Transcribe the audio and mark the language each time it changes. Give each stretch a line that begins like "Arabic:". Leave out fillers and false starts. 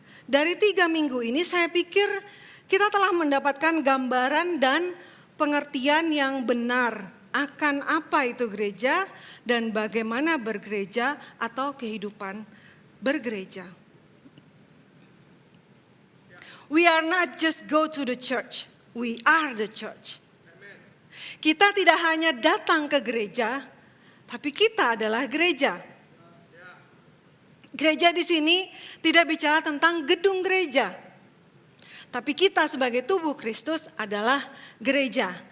Indonesian: Dari 3 minggu ini saya pikir kita telah mendapatkan gambaran dan pengertian yang benar akan apa itu gereja dan bagaimana bergereja atau kehidupan bergereja.
English: We are not just go to the church, we are the church.
Indonesian: Kita tidak hanya datang ke gereja, tapi kita adalah gereja. Gereja di sini tidak bicara tentang gedung gereja. Tapi kita sebagai tubuh Kristus adalah gereja.